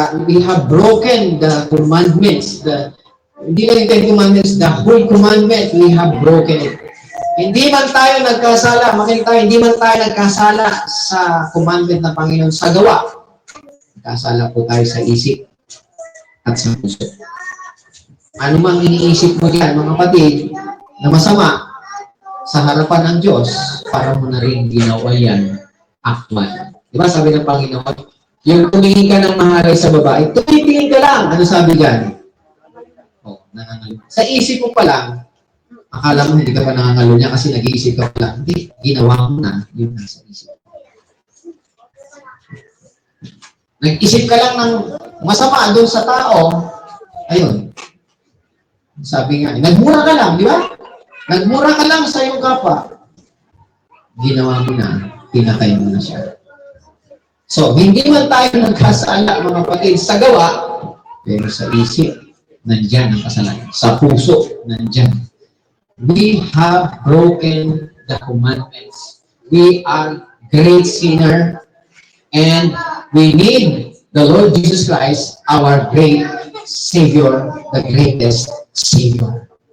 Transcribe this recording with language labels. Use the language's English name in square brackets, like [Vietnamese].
[English] We have broken the commandments. [Filipino] Hindi lang yung commandments, [English] the whole commandment, we have broken it. [Filipino] Hindi man tayo nagkasala, hindi man tayo nagkasala sa commandment ng Panginoon sa gawa. Nagkasala po tayo sa isip at sa puso. Ano mang iniisip mo diyan, mga kapatid, na masama sa harapan ng Diyos, para mo na rin ginawa yan actual. Diba sabi ng Panginoon, yung tumingin ka ng mahalay sa babae, tumitingin ka lang. Ano sabi diyan? Oh, nangangalo. Sa isip mo pa lang, akala mo hindi ka pa nangangalo niya kasi nag-iisip ka pa lang. Hindi, ginawa mo na yung nasa isip. Nag-isip ka lang ng masama doon sa tao, ayun. Sabi nga, nagmura ka lang, di ba? Nagmura ka lang sa iyong kapwa. Ginawa mo na, pinatay mo na siya. So, hindi man tayo nagkasala, mga kapatid, sa gawa, pero sa isip, nandyan ang kasalanan. Sa puso, nandyan. [English] We have broken the commandments. We are great sinner, and we need the Lord Jesus Christ, our great Savior, the greatest Savior.